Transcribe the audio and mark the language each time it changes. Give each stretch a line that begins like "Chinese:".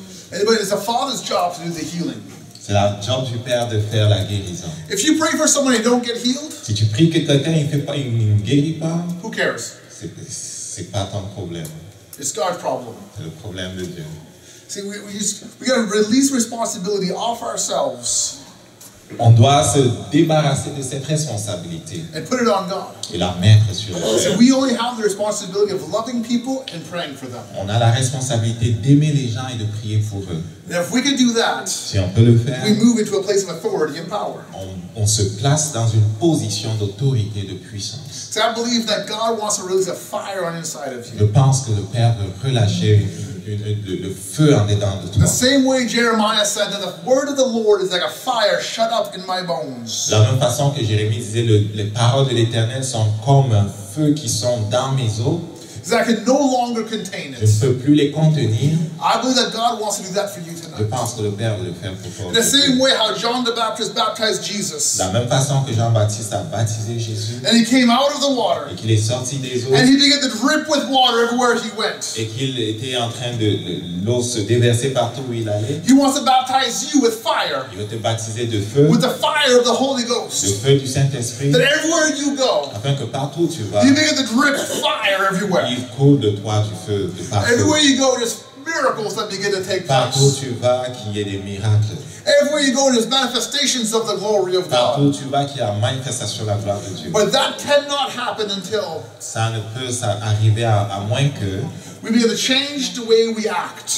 English: But it's the Father's job to do the healing.
French: C'est la job du Père de faire la guérison.
English: If you pray for someone and they don't get healed,
French: Si tu pries que quelqu'un il ne guérit pas,
English: who cares?
French: c'est pas ton problème.
English: It's God's problem.
French: C'est le problème de Dieu.
English: See, we got to release responsibility off ourselves
French: On doit se débarrasser de cette responsabilité
English: and put it on God.
French: et la mettre sur le
English: So
French: Père.
English: we only have the responsibility of loving people and praying for them.
French: On a la responsabilité d'aimer les gens et de prier pour eux.
English: And if we can do that,
French: Si on peut le faire,
English: we move into a place of authority and power.
French: on se place dans une position d'autorité, de puissance.
English: So I believe that God wants to release a fire on the inside of
French: Je
English: you.
French: pense que le Père veut relâcher le feu en dedans de
English: The
French: toi.
English: same way Jeremiah said that the word of the Lord is like a fire shut up in my bones.
French: De la même façon que Jérémie disait, les paroles de l'Éternel sont comme un feu qui sont dans mes os.
English: Because I can no longer contain
French: Je ne
English: it.
French: peux plus les contenir.
English: I believe that God wants to do that for you
French: Je
English: tonight.
French: pense que le Père veut le faire pour toi.
English: In the same way how John the Baptist baptized Jesus.
French: De la même façon que Jean-Baptiste a baptisé Jésus
English: And he came out of the water.
French: et qu'il est sorti des eaux
English: And he began to drip with water everywhere he went.
French: et qu'il était en train de l'eau se déverser partout où il allait,
English: He wants to baptize you with fire.
French: il veut te baptiser de feu,
English: With the fire of the Holy
French: le
English: Ghost.
French: feu du Saint-Esprit,
English: That everywhere you go,
French: afin que partout où tu vas,
English: you begin to drip fire everywhere.
French: il coule de toi du feu, de partout.
English: Everywhere you go, there's miracles that begin to take
French: Partout où
English: place.
French: tu vas, qu'il y ait des miracles.
English: Everywhere you go, there's manifestations of the glory of
French: Partout où
English: God.
French: tu vas, qu'il y a manifestation de la gloire de Dieu.
English: But that cannot happen until
French: Ça ne peut arriver à moins que
English: we begin to change the way we act.